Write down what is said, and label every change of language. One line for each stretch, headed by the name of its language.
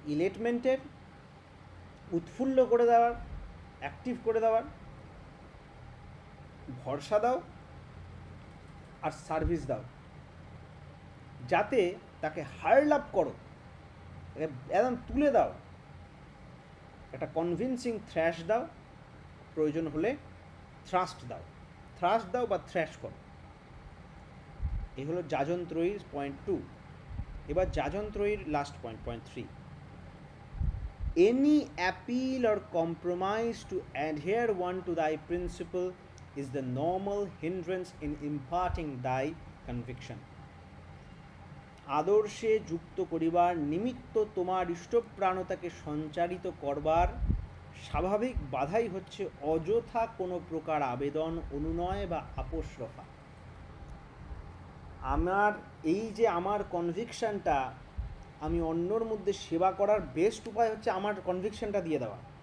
Bangla: ইলেটমেন্টের, উৎফুল্ল করে দেওয়ার, অ্যাক্টিভ করে দেওয়ার, ভরসা দাও আর সার্ভিস দাও, যাতে তাকে হার্ল আপ করো, তাকে একদম তুলে দাও, একটা কনভিন্সিং থ্র্যাশ দাও, প্রয়োজন হলে থ্রাস্ট দাও বা থ্র্যাশ করো। এই হলো যাজন ত্রয়ীর পয়েন্ট 2। এবার যাজন ত্রয়ীর last point, point 3।
English: Any appeal or compromise to adhere one to thy principle is the normal hindrance in imparting thy conviction.
Bangla: আদর্শে যুক্ত করিবার নিমিত্ত তোমার ইষ্টপ্রাণতাকে সঞ্চারিত করবার স্বাভাবিক বাধাই হচ্ছে অযথা কোনো প্রকার আবেদন, অনুনয় বা আপোষ রফা। আমার এই যে আমার কনভিকশনটা, আমি অন্যর মধ্যে সেবা করার বেস্ট উপায় হচ্ছে আমার কনভিকশনটা দিয়ে দেওয়া।